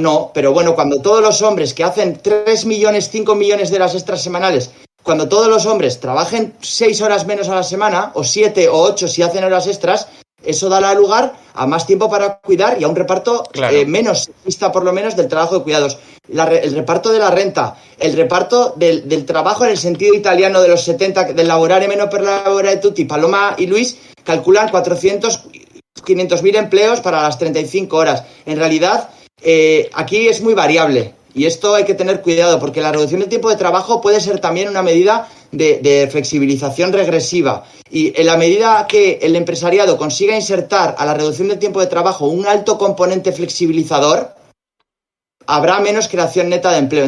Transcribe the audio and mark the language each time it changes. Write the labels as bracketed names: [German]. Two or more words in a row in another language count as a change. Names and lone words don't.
[Spanish] No, pero bueno, cuando todos los hombres que hacen 3 millones, 5 millones de horas extras semanales, cuando todos los hombres trabajen 6 horas menos a la semana, o 7 o 8 si hacen horas extras, eso dará lugar a más tiempo para cuidar y a un reparto menos sexista, por lo menos, del trabajo de cuidados. El reparto de la renta, el reparto del trabajo en el sentido italiano de los 70, del [Italian] lavorare meno per lavorare tutti. [Spanish] Paloma y Luis calculan 500.000 empleos para las 35 horas. En realidad, aquí es muy variable. Y esto hay que tener cuidado, porque la reducción del tiempo de trabajo puede ser también una medida de flexibilización regresiva. Y en la medida que el empresariado consiga insertar a la reducción del tiempo de trabajo un alto componente flexibilizador, habrá menos creación neta de empleo.